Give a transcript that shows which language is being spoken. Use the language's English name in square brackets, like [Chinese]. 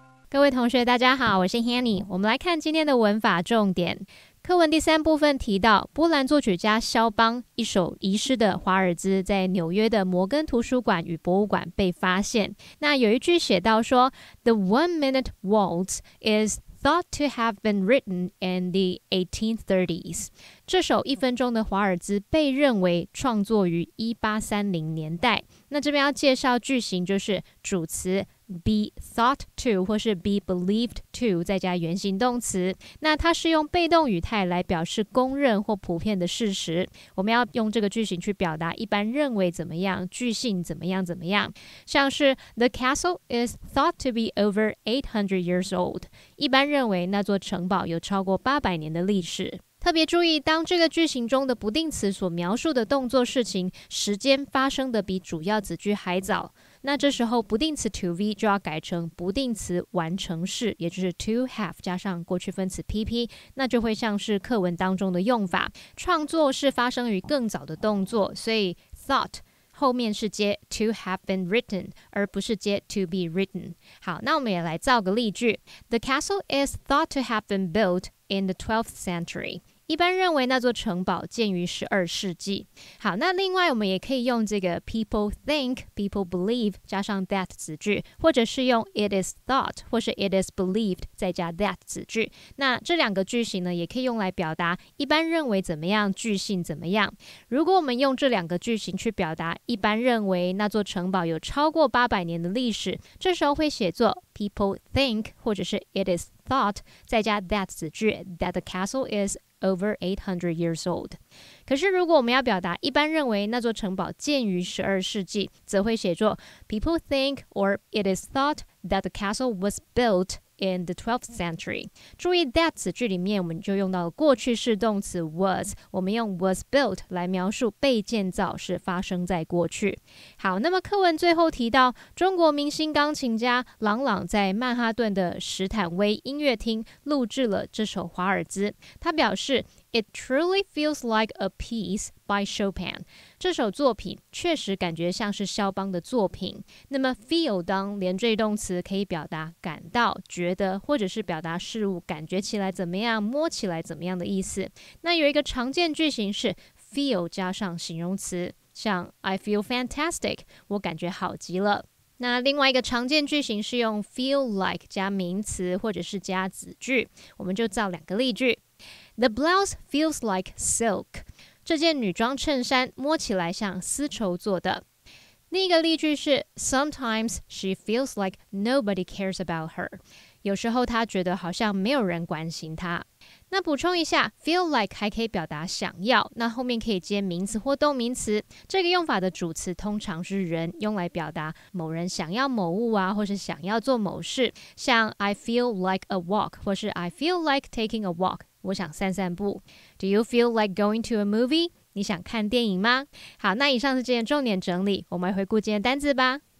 [Chinese] 各位同学大家好，我是 Hanny。 我们来看今天的文法重点。课文第3部分提到，波兰作曲家肖邦一首遗失的华尔兹在纽约的摩根图书馆与博物馆被发现。那有一句写到说 [English] The 1-minute waltz is thought to have been written in the 1830s. [Chinese] 这首1分钟的华尔兹被认为创作于1830年代。那这边要介绍句型，就是主词 [English] be thought to [Chinese] 或是 [English] be believed to [Chinese] 再加原形动词，那它是用被动语态来表示公认或普遍的事实。我们要用这个句型去表达一般认为怎么样，据信怎么样怎么样。 [English] 像是 The castle is thought to be over 800 years old. [Chinese] 一般认为那座城堡有超过800年的历史。特别注意，当这个句型中的不定词所描述的动作事情时间发生的比主要子句还早，那这时候不定词 to be 就要改成不定词完成式，也就是 to have 加上过去分词 pp， 那就会像是课文当中的用法。创作是发生于更早的动作，所以 thought后面是接 [English] to have been written， [Chinese] 而不是接 [English] to be written。 [Chinese] 好，那我们也来造个例句。 [English] The castle is thought to have been built in the 12th century. [Chinese] 一般认为那座城堡建于12世纪。好，那另外我们也可以用这个 [English] people think, people believe [Chinese] 加上 that 子句，或者是用 [English] it is thought [Chinese] 或是 [English] it is believed [Chinese] 再加 that 子句。那这两个句型呢，也可以用来表达一般认为怎么样，据信怎么样。如果我们用这两个句型去表达一般认为那座城堡有超过800年的历史，这时候会写作 [English] people think [Chinese] 或者是 [English] it is thought [Chinese] 再加 that 子句 [English] that the castle is over 800 years old. [Chinese] 可是如果我们要表达一般认为那座城堡建于12世纪，则会写作 [English] People think or it is thought that the castle was built in the 12th century. [Chinese] 注意 that 子句里面我们就用到了过去式动词 was， 我们用 [English] was built [Chinese] 来描述被建造是发生在过去。好，那么课文最后提到中国明星钢琴家郎朗在曼哈顿的史坦威音乐厅录制了这首华尔兹，他表示 [English] It truly feels like a piece by Chopin. [Chinese] 这首作品确实感觉像是肖邦的作品。那么 feel 当连缀动词可以表达感到、觉得，或者是表达事物感觉起来怎么样、摸起来怎么样的意思。那有一个常见句型是 feel 加上形容词，像 [English] I feel fantastic， [Chinese] 我感觉好极了。那另外一个常见句型是用 feel like 加名词或者是加子句，我们就造两个例句。 [English] The blouse feels like silk. [Chinese] 这件女装衬衫摸起来像丝绸做的。另一个例句是 [English] Sometimes she feels like nobody cares about her. [Chinese] 有时候她觉得好像没有人关心她。那补充一下 feel like 还可以表达想要，那后面可以接名词或动名词。这个用法的主词通常是人，用来表达某人想要某物啊，或是想要做某事，像 [English] I feel like a walk [Chinese] 或是 [English] I feel like taking a walk， [Chinese] 我想散散步。 [English] Do you feel like going to a movie？ [Chinese] 你想看电影吗？好，那以上是今天重点整理，我们来回顾今天单字吧。